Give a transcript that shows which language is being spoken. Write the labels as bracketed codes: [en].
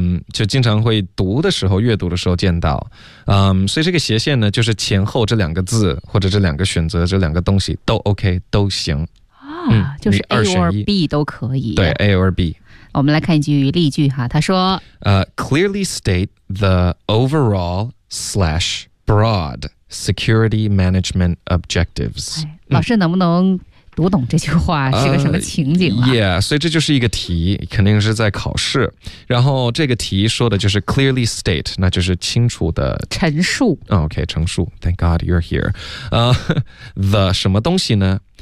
[zh] 就经常会读的时候阅读的时候见到所以这个斜线呢就是前后这两个字或者这两个选择这两个东西都 OK 都行、就是 [en] A or B [zh] 都可以，对， [en] A or B。 [zh] 我们来看一句例句哈，他说 [en] Clearly state the overall / broad security management objectives、 [zh] 哎、老师能不能读懂这句话是个什么情景了。 Yeah, 所以这就是一个题，肯定是在考试。然后这个题说的就是 [en] clearly state, [zh] 那就是清楚的陈述。 OK, 陈述。 [en] Thank God you're here. The [zh] 什么东西呢？